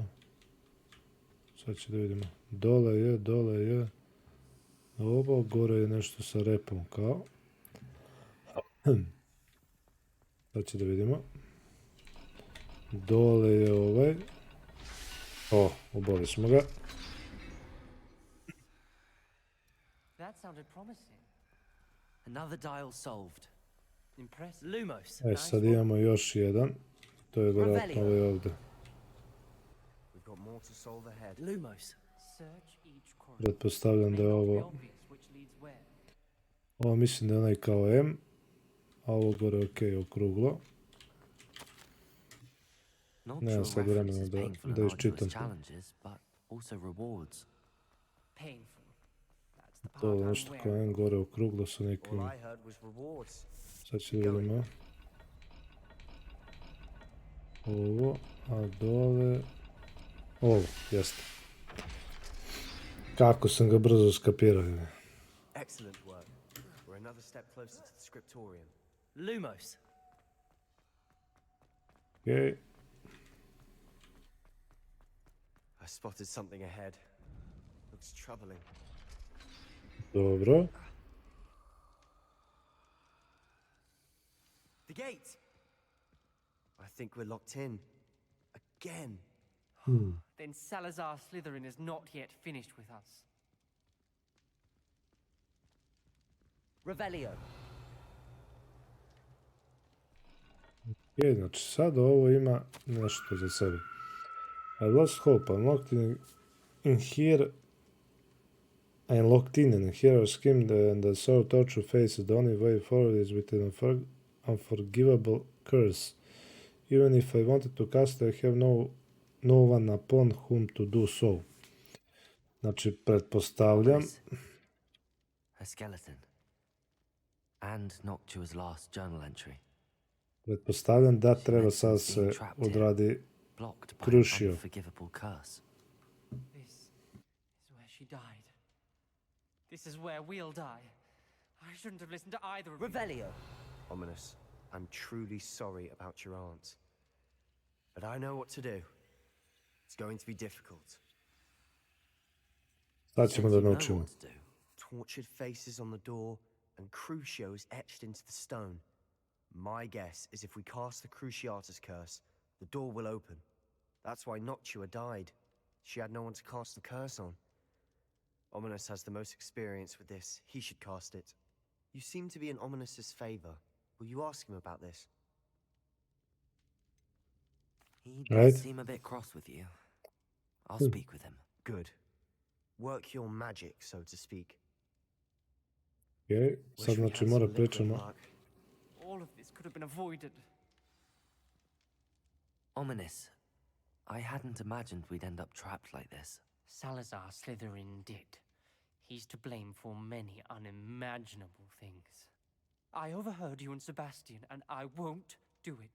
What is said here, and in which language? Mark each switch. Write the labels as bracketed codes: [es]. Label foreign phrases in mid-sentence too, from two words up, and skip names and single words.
[sr] Sad će da vidimo. Dole je... Ovo, gore je nešto sa repom, kao. Sad će da vidimo. Dole je ovaj. O, uboli smo ga. [en] That sounded promising. Another dial solved. Impressive. Lumos! [sr] Sad imamo još jedan. To je vjerojatno ovaj ovdje. [en] We've got more to solve ahead. Lumos! Search each corner. [sr] Pretpostavljam da je ovo... Ovo mislim da je onaj kao M. A ovo gore je okruglo. Nemam sad vremena da iščitam. To je nešto kao M gore okruglo sa nekim... Sad ću da vidimo. Ovo, a dole... Ovo, jeste. Kako sam ga brzo skapirao. [en] Excellent work. We're another step closer to the scriptorium. Lumos! Okay. I spotted something ahead. Looks troubling. [sr] Dobro. [en] The gate! I think we're locked in. Again. Then Salazar Slytherin is not yet finished with us. Revelio. [sr] Je, znači sad ovo ima nešto za sebe. [en] I lost hope. I'm locked in here are schemed and the soul torture faces. The only way forward is with an unforgivable curse. Even if I wanted to cast, I have no one upon whom to do so. [sr] Znači, pretpostavljam... [en] A skeleton. And Noctua's last journal entry. [sr] Pretpostavljam da treba sad se odradi CRUCIO. [en] This is where she died. This is where we'll die. I shouldn't have listened to either of you. Revelio. Ominous, I'm truly sorry about your aunt. But I know what to do. It's going to be difficult. [sr] Sad ćemo da naučimo. [en] Tortured faces on the door and CRUCIO is etched into the stone. My guess is if we cast the Cruciatus curse, the door will open. That's why Noctua died. She had no one to cast the curse on. Ominous has the most experience with this. He should cast it. You seem to be in Ominous's favor. Will you ask him about this? He does seem a bit cross with you. I'll speak with him. Good. Work your magic, so to speak. [sr] Okay, sad znači mora pričamo. [en] All of this could have been avoided. Ominous. I hadn't imagined we'd end up trapped like this. Salazar Slytherin did. He's to blame for many unimaginable things. I overheard you and Sebastian, and I won't do it.